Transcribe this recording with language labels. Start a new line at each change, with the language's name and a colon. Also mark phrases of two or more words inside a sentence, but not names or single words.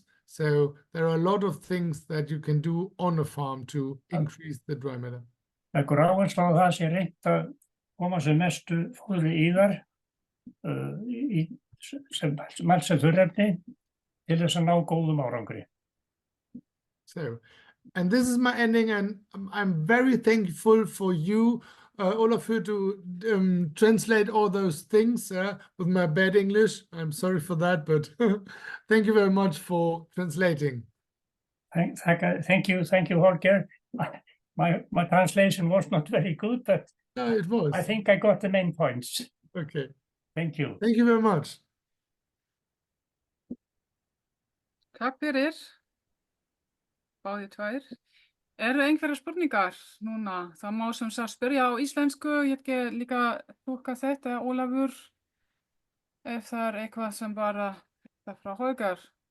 English: So there are a lot of things that you can do on a farm to increase the dry matter.
Icelandic: Leggur áherslu á það sé reynt að koma sem mestu fóðri í þar sem þurrefni til þess að ná góðum árangri.
English: So, and this is my ending, and I'm very thankful for you, Olafur, to translate all those things with my bad English. I'm sorry for that, but thank you very much for translating. Thank you, Holger. My translation was not very good, but no, it was. I think I got the main points. Okay. Thank you. Thank you very much.
Icelandic: Takk fyrir. Báðir tvær. Eru einhverjar spurningar núna? Það má sem sagt spyrja á íslensku. Ég get líka túlka þetta, Ólafur, ef það er eitthvað sem bara er frá Holger.